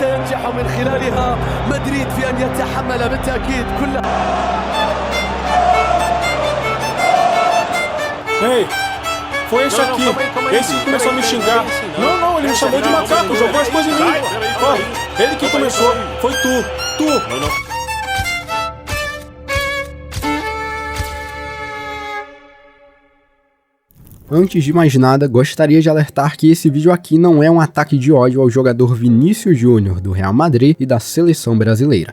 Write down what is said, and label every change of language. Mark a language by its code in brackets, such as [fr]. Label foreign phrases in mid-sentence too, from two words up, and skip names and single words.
[ar] ينجح من خلالها مدريد في أن يتحمل بالتأكيد كل. [pt] Ei, foi esse aqui. Esse que começou a me xingar. Não, ele me chamou de macaco, jogou as coisas em mim. Ó, ele que começou. Foi tu. Antes de mais nada, gostaria de alertar que esse vídeo aqui não é um ataque de ódio ao jogador Vinícius Júnior do Real Madrid e da seleção brasileira.